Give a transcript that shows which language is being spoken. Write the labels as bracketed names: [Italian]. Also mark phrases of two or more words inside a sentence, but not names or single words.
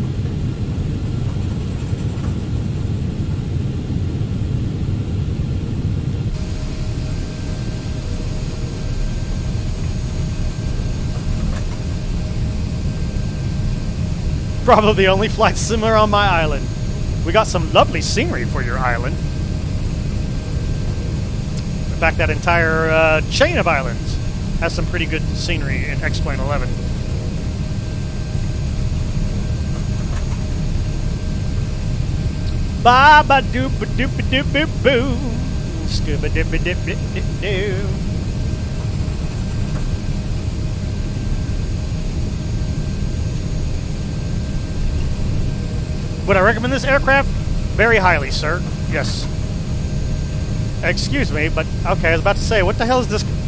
[English] Probably the only flight similar on my island. We got some lovely scenery for your island. In fact, that entire chain of islands has some pretty good scenery in X-Plane 11. Ba ba doop ba doop ba doop boop boo. Scuba dip ba dip dip dip doo. Would I recommend this aircraft? Very highly, sir. Yes. Excuse me, but okay, I was about to say, what the hell is this?